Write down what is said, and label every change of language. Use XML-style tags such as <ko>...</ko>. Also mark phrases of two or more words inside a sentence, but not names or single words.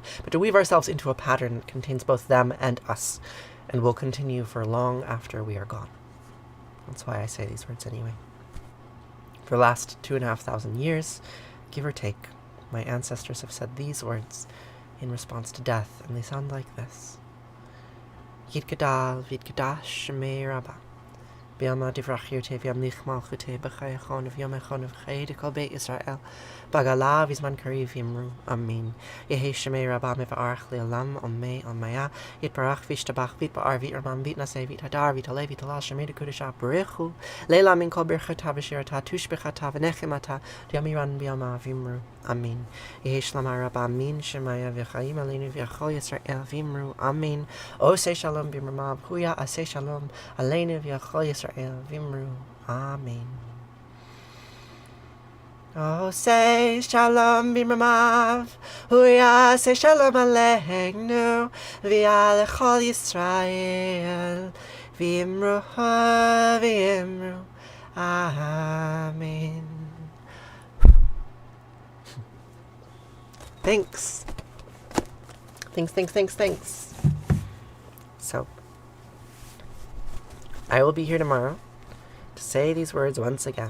<en>But to weave ourselves into a pattern that contains both them and us, and will continue for long after we are gone. That's why I say these words anyway. For the last 2,500 years, give or take, my ancestors have said these words in response to death, and they sound like this.</en> <arc>יתגדל ויתקדש שמה רבא. בעלמא די ברא כרעותה וימליך מלכותה בחייכון וביומיכון ובחיי דכל בית ישראל בעגלא ובזמן קריב ואמרו, Amin. יהא שמה רבא מברך לעלם ולעלמי עלמיא יתברך, וישתבח ויתפאר ויתרומם ויתנשא ויתהדר ויתעלה ויתהלל שמה דקודשא בריך הוא לעלא מן כל ברכתא ושירתא תשבחתא ונחמתא דאמירן בעלמא ואמרו אמן. יהא שלמא רבא מן שמיא וחיים עלינו ועל כל ישראל ואמרו אמן.</arc> <he>עושה שלום במרומיו הוא יעשה שלום עלינו ועל כל ישראל ואמרו אמן. עושה שלום במרומיו הוא יעשה שלום עלינו ועל כל ישראל ואמרו ואמרו, Amen.</he> <en>Thanks. Thanks. So, I will be here tomorrow to say these words once again.</en>